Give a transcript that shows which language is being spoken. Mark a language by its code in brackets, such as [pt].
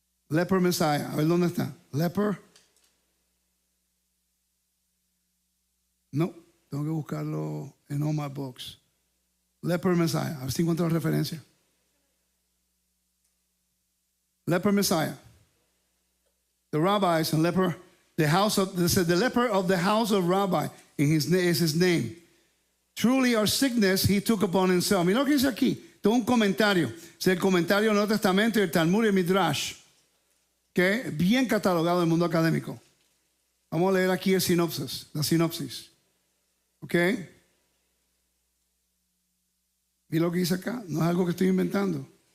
[es] Leper Messiah. A ver dónde está. Leper. No, tengo que buscarlo en All My Books. Leper Messiah. A ver si encuentro la referencia. Leper Messiah. [en] The rabbis and leper, the leper of the house of Rabbi is his name. Truly our sickness he took upon himself. [es] Mira lo que dice aquí. Tengo un comentario. Es el comentario del Nuevo Testamento y el Talmud y el Midrash, que es bien catalogado en el mundo académico. Vamos a leer aquí la sinopsis. ¿Ok? ¿Y lo que dice acá? No es algo que estoy inventando.